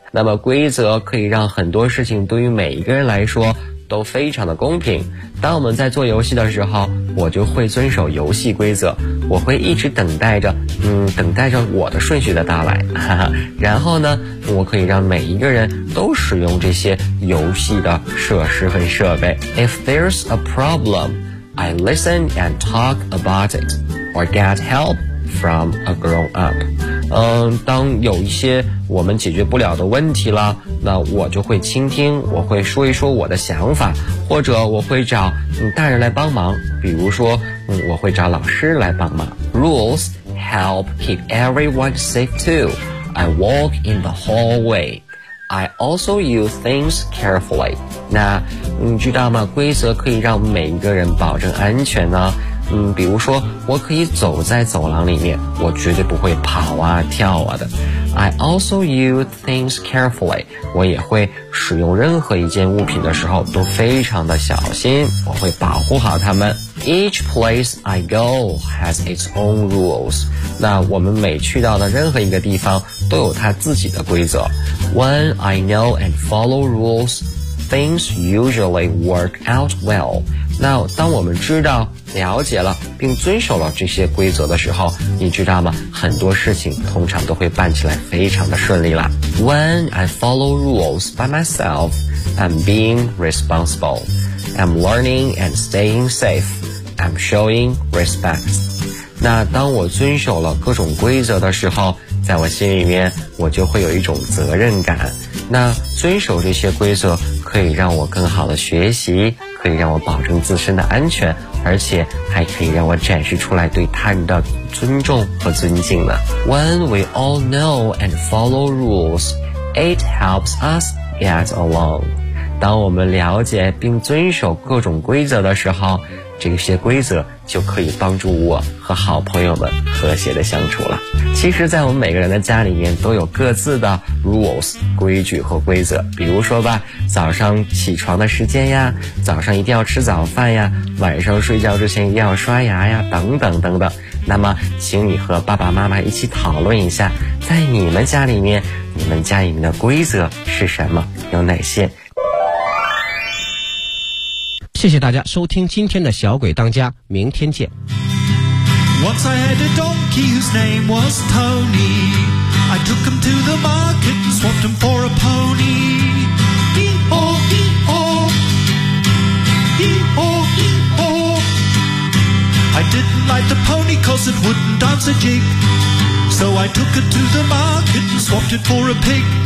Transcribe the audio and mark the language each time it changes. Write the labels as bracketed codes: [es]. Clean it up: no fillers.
[zh] 那么规则可以让很多事情对于每一个人来说都非常的公平。当我们在做游戏的时候，我就会遵守游戏规则，我会一直等待着等待着我的顺序的到来。然后呢，我可以让每一个人都使用这些游戏的设施和设备。 [en] If there's a problem, I listen and talk about it or get help from a grown up. [zh] 当有一些我们解决不了的问题了，那我就会倾听，我会说一说我的想法，或者我会找大人来帮忙，比如说我会找老师来帮忙。 [en] Rules help keep everyone safe too. I walk in the hallway. I also use things carefully. [zh] 那你知道吗，规则可以让每一个人保证安全呢。比如说我可以走在走廊里面，我绝对不会跑啊跳啊的。 [en] I also use things carefully. [zh] 我也会使用任何一件物品的时候都非常的小心，我会保护好它们。 [en] Each place I go has its own rules. [zh] 那我们每去到的任何一个地方都有它自己的规则。 [en] When I know and follow rules, things usually work out well. [zh] 那当我们知道了解了并遵守了这些规则的时候，你知道吗，很多事情通常都会办起来非常的顺利了。 [en] When I follow rules by myself, I'm being responsible. I'm learning and staying safe. I'm showing respect. [zh] 那当我遵守了各种规则的时候，在我心里面我就会有一种责任感。那遵守这些规则可以让我更好的学习，可以让我保证自身的安全，而且还可以让我展示出来对他人的尊重和尊敬呢。 [en] When we all know and follow rules, it helps us get along. [zh] 当我们了解并遵守各种规则的时候，这些规则就可以帮助我和好朋友们和谐的相处了。其实在我们每个人的家里面都有各自的 rules 规矩和规则，比如说吧，早上起床的时间呀，早上一定要吃早饭呀，晚上睡觉之前一定要刷牙呀，等等等等。那么请你和爸爸妈妈一起讨论一下，在你们家里面，你们家里面的规则是什么，有哪些。谢谢大家收听今天的小鬼当家，明天见。 [en] Once I had a donkey whose name was Tony. I took him to the market and swapped him for a pony. Hee-haw, hee-haw. Hee-haw, hee-haw. I didn't like the pony 'cause it wouldn't dance a jig. So I took it to the market and swapped it for a pig.